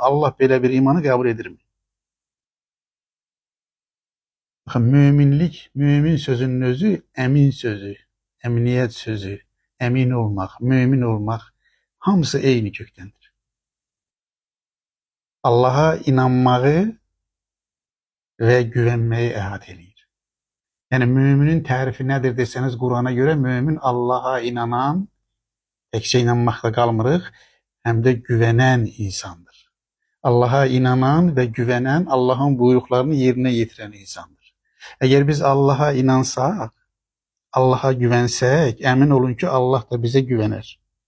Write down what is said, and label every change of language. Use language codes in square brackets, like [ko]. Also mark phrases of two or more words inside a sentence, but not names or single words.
[az] Allah belə bir imanı kabul edir mi? Bakın, müminlik, mümin sözünün özü emin sözü, emniyet sözü, emin olmaq, mümin olmaq, hamısı eyni kökdəndir. Allah'a inanmağı ve güvenmeyi əhatə edir. [tr] Yani müminin tarifi nedir deseniz Kur'an'a göre mümin Allah'a inanan, tekçe inanmakla kalmırıq, hem de güvenen insandır. Allah'a inanan ve güvenen, Allah'ın buyruklarını yerine getiren insandır. Eğer biz Allah'a inansak, Allah'a güvensek, emin olun ki Allah da bize güvener.